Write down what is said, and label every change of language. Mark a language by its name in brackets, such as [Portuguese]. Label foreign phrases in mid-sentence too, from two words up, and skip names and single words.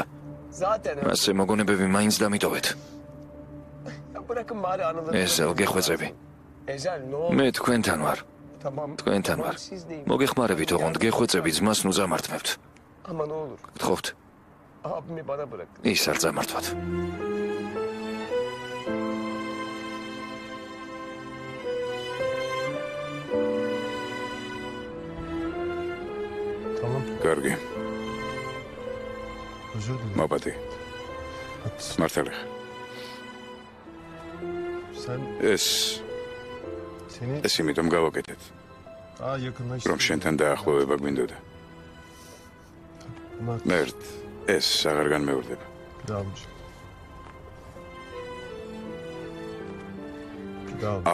[Georgian] ასე მოგონებები მაინც დამიტოვეთ. ეზელ გეხვეწები. მე თქვენთან ვარ. მოგეხმარებით, ოღონდ გეხვეწები ძმას ნუ წამართმევთ. გთხოვთ. ის არ წამართვათ. [Turkish] Tamam. [Georgian] კარგი [Turkish] Özür dilerim. [Georgian] მაპატი [Turkish] Haklısın. [Georgian] მართალი [Turkish] Sen [Georgian] ეს [Turkish] seni [Georgian] ეს იმიტომ გავაკეთეთ [Turkish] daha yakınlaştırdın. [Georgian] რომ შენთან დაახლოვება გვინდოდა [Turkish] Ama [Georgian] მერტ ეს აღარ განმეორდება [Turkish] bir daha almış. Bir daha almış.